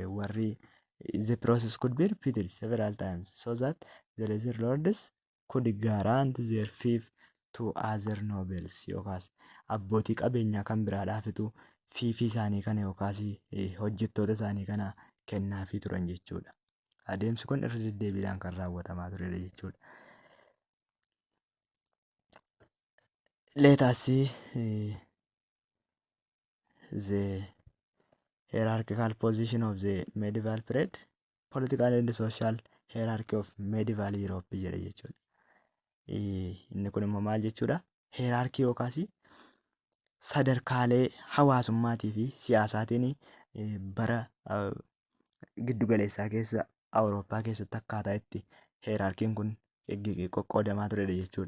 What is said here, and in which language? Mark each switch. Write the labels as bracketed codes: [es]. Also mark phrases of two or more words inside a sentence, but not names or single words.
[en] Warri the process could be repeated several times so that the lesser lords could guarantee their fief to other nobles [om] yookaas abbootii qabeenyaa kan biraadhaafitu fiifii isaanii kana yookaas hojjettoota isaanii kana kennaafii turan jechuudha. Adeemsi kun irra deddeebiidhaan kan raawwatamaa turedha jechuudha. [en] Let us see the hierarchical position of the medieval period, political and social hierarchy of medieval Europe [om] jedha jechuudha. Inni kun immoo maal jechuudha? Hierarchy yookaas sadarkaalee hawaasummaatii fi siyaasaatiin bara giddugaleessaa keessa Awurooppaa keessatti akkaataa itti hierarchiin kun qoqqoodamaa turedha jechuudha.